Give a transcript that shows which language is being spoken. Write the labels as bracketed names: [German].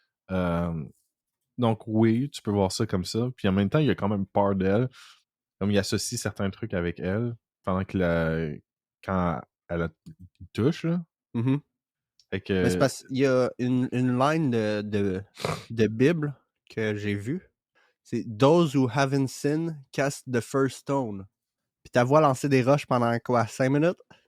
[French] Euh, donc oui, tu peux voir ça comme ça. Puis en même temps, il y a quand même peur d'elle. Comme il associe certains trucs avec elle pendant quand elle touche, là. Mhm. Fait Mais c'est que, parce qu'il y a une [English] line [French] de Bible que j'ai vue. C'est [English] Those who haven't sinned cast the first stone. [French] Puis ta voix lancer des roches pendant quoi, 5 minutes?